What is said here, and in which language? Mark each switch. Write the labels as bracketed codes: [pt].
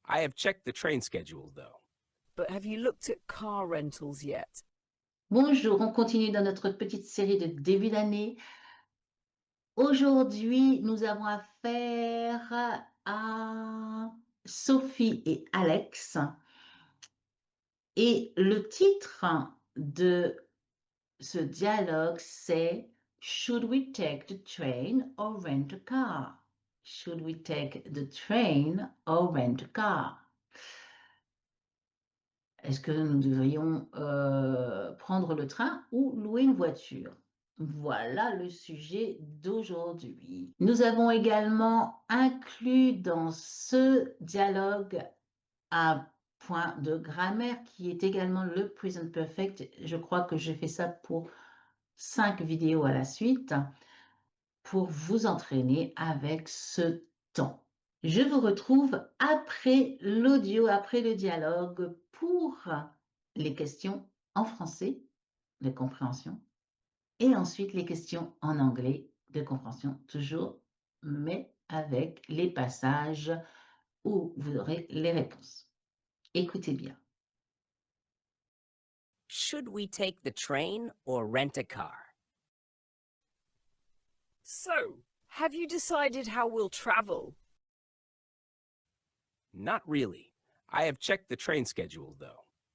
[en] I have checked the train schedule, though. But have you looked at car rentals yet? [fr] Bonjour, on continue dans notre petite série de début d'année. Aujourd'hui, nous avons affaire à Sophie et Alex. Et le titre de ce dialogue, c'est [en] Should we take the train or rent a car? Should we take the train or rent a car? [fr] Est-ce que nous devrions prendre le train ou louer une voiture? Voilà le sujet d'aujourd'hui. Nous avons également inclus dans ce dialogue un point de grammaire qui est également le present perfect. Je crois que j'ai fait ça pour 5 vidéos à la suite pour vous entraîner avec ce temps. Je vous retrouve après l'audio, après le dialogue pour les questions en français de compréhension et ensuite les questions en anglais de compréhension toujours, mais avec les passages où vous aurez les réponses. Écoutez bien. [en] Should we take the train or rent a car? So, have you decided how we'll travel? Not really. I have checked the train schedule, though.